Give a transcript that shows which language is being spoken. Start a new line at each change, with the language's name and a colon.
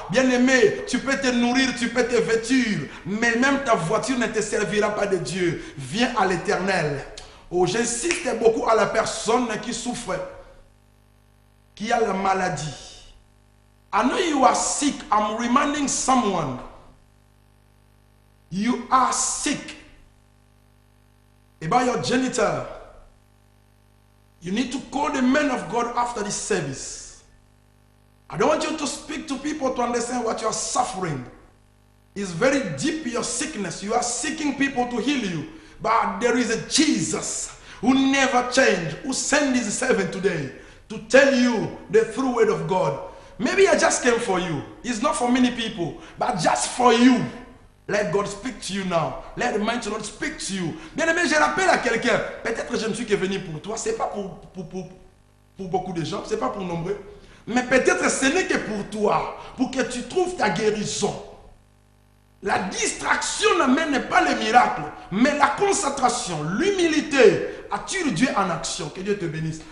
French: Bien-aimé, tu peux te nourrir, tu peux te vêtir. Mais même ta voiture ne te servira pas de Dieu. Viens à l'Éternel. Oh, j'insiste beaucoup à la personne qui souffre, qui a la maladie.
English: I know you are sick. I'm reminding someone. You are sick about your genital. You need to call the men of God after this service. I don't want you to speak to people to understand what you are suffering. It's very deep, your sickness. You are seeking people to heal you. But there is a Jesus who never changed, who sent his servant today to tell you the true word of God. Maybe I just came for you. It's not for many people, but just for you. Let God speak to you now. Let the mighty Lord speak to you.
French: Bien aimé, je rappelle à quelqu'un, peut-être je ne suis que venu pour toi, ce n'est pas pour beaucoup de gens, ce n'est pas pour nombreux, mais peut-être ce n'est que pour toi, pour que tu trouves ta guérison. La distraction n'amène pas le miracle, mais la concentration, l'humilité attire Dieu en action. Que Dieu te bénisse.